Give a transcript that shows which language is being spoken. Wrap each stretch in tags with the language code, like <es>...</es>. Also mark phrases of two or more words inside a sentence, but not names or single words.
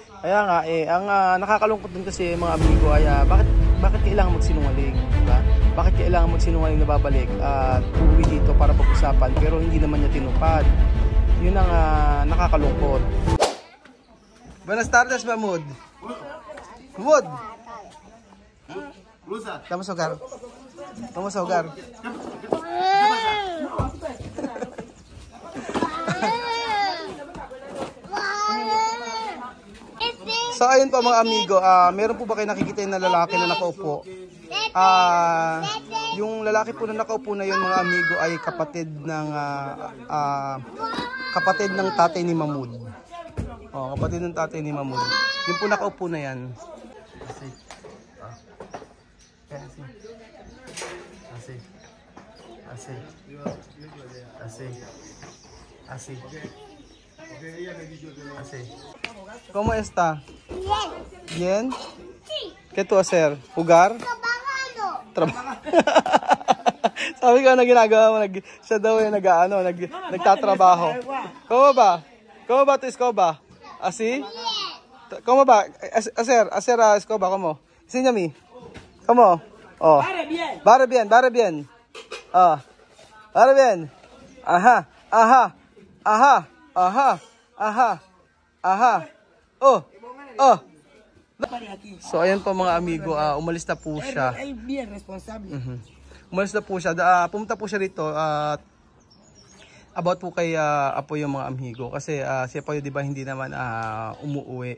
<tl>Kaya nga ang nakakalungkot din kasi mga amigo ay bakit kailangan magsinungaling, diba? Bakit kailangan magsinungaling na babalik at uuwi dito para pag-usapan pero hindi naman niya tinupad. Yun ang nakakalungkot.</tl> <es>Buenas tardes, Mahmoud. Mahmoud. Vamos a jugar. Vamos a jugar.</es> <tl>So ayun po mga amigo, meron po ba kayo nakikita yung lalaki na nakaupo? Yung lalaki po na nakaupo na yun mga amigo ay kapatid ng tatay ni Mahmoud. Kapatid ng tatay ni Mahmoud. Yung po nakaupo na yan.</tl> <es>Así. ¿Cómo está? Bien. ¿Qué tú hacer? ¿Jugar? Trabajo.</es> <tl>Sabi ko na ginagawa mo, siya daw ay nagtatrabaho.</tl> <es>¿Cómo va? ¿Cómo va tu escoba? ¿Así? ¿Cómo va? Hacer escoba, ¿cómo? Enséñame. ¿Cómo? Oh. Bare bien. Bare bien. Ajá.</es> <tl>So ayan po mga amigo, umalis na po siya. Umalis na po siya. Pumunta po siya rito at about po kay Apo yung mga amigo kasi si Apo di ba hindi naman umuuwi.</tl>